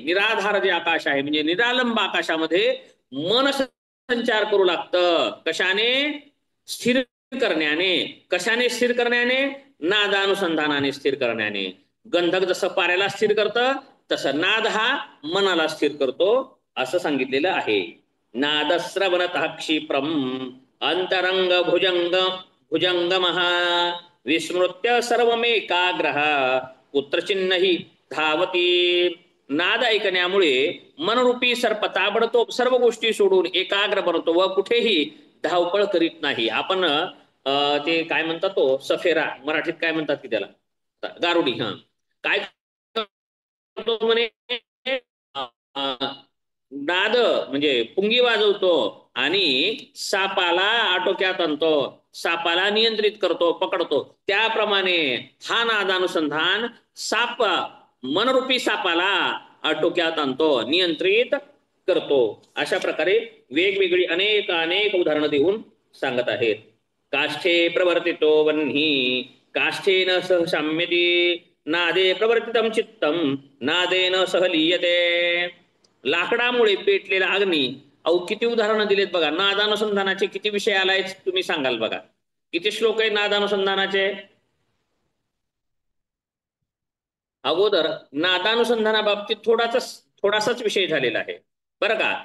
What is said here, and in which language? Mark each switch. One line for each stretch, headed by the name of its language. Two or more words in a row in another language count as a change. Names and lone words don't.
Marathi: निराधार जे आकाश आहे म्हणजे निरालंब आकाशामध्ये मन संचार करू लागतं. कशाने? स्थिर करण्याने. कशाने स्थिर करण्याने? नादानुसंधानाने स्थिर करण्याने. गंधक जसं पाऱ्याला स्थिर करतं तसं नाद हा मनाला स्थिर करतो असं सांगितलेलं आहे.
Sanskrit: नादश्रवणतः क्षिप्रम अंतरंग भुजंगमहा विस्मृत्य सर्वमेकाग्रह पुत्रचिन्ह धावती.
Marathi: नाद ऐकण्यामुळे मनरूपी सर्प ताबडतोब सर्व गोष्टी सोडून एकाग्र बनतो व कुठेही धावपळ करीत नाही. आपण ते काय म्हणतात तो सफेरा, मराठीत काय म्हणतात की त्याला, गारुडी. हा, काय करतो म्हणे, नाद म्हणजे पुंगी वाजवतो आणि सापाला आटोक्यात आणतो, सापाला नियंत्रित करतो, पकडतो. त्याप्रमाणे हा नादानुसंधान साप, मनरूपी सापाला आटोक्यात आणतो, नियंत्रित करतो. अशा प्रकारे वेगवेगळी अनेक उदाहरणं देऊन सांगत आहेत.
Sanskrit: काष्ठे प्रवर्तितो वह्नी काष्ठेन सह साम्यते नादे प्रवर्तितम चित्तम नादेन सह लीयते.
Marathi: लाकडामुळे पेटलेला अग्नी. अहो किती उदाहरणं दिलेत बघा. नादानुसंधानाचे किती विषय आलाय तुम्ही सांगाल बघा. किती श्लोक आहेत नादानुसंधानाचे? अगोदर नादानुसंधानाबाबतीत थोडासाच विषय झालेला आहे बरं का.